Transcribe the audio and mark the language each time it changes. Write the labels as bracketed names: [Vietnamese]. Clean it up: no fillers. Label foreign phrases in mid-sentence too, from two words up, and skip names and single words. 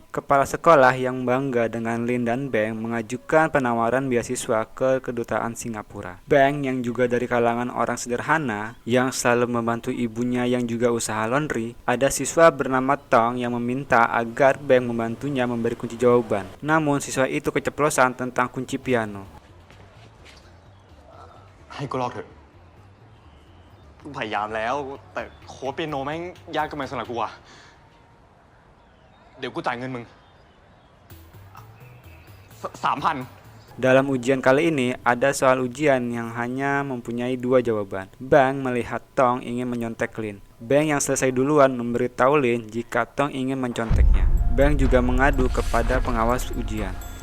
[Indonesian] Kepala sekolah yang bangga dengan Lin dan Beng mengajukan penawaran beasiswa ke kedutaan Singapura. Beng yang juga dari kalangan orang sederhana yang selalu membantu ibunya yang juga usaha laundry, ada siswa bernama Tong yang meminta agar Beng membantunya memberi kunci jawaban. Namun siswa itu keceplosan tentang kunci piano. [Thai] ให้กูลอกเถอะกูพยายามแล้ว แต่โค้ดเปียโนแม่งยากเกินไปสำหรับกูอะเดี๋ยวกูจ่ายเงินมึง3,000 [Indonesian] Dalam ujian kali ini, ada soal ujian yang hanya mempunyai 2 jawaban. Bang melihat Tong ingin menyontek Lin. Bang yang selesai duluan memberitahu Lin jika Tong ingin menconteknya. Bang juga mengadu kepada pengawas ujian.